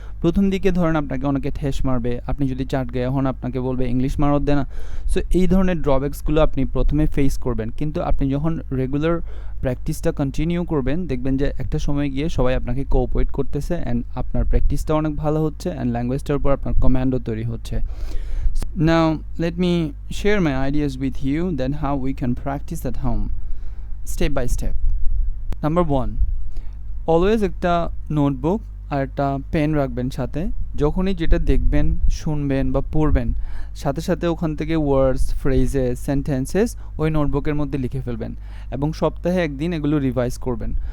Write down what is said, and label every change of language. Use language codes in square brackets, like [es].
[bn] প্রথম দিকে ধরেন আপনাকে অনেকে ঠেস মারবে, আপনি যদি চাটগাঁয়া হন আপনাকে বলবে ইংলিশ মারত দে না। সো এই ধরনের ড্রব্যাকসগুলো আপনি প্রথমে ফেস করবেন, কিন্তু আপনি যখন রেগুলার প্র্যাকটিসটা কন্টিনিউ করবেন দেখবেন যে একটা সময় গিয়ে সবাই আপনাকে কোঅপারেট করতেছে অ্যান্ড আপনার প্র্যাকটিসটা অনেক ভালো হচ্ছে অ্যান্ড ল্যাঙ্গুয়েজটার উপর আপনার কমান্ডও তৈরি হচ্ছে। [en] Now let me share my ideas with you then how we can practice at home step by step. [bn] Number 1, always একটা নোটবুক আর একটা পেন রাখবেন সাথে। যখনই যেটা দেখবেন, শুনবেন বা পড়বেন সাথে সাথে ওখান থেকে ওয়ার্ডস, ফ্রেজেস, সেন্টেন্সেস ওই নোটবুকের মধ্যে লিখে ফেলবেন এবং সপ্তাহে একদিন এগুলো রিভাইজ করবেন।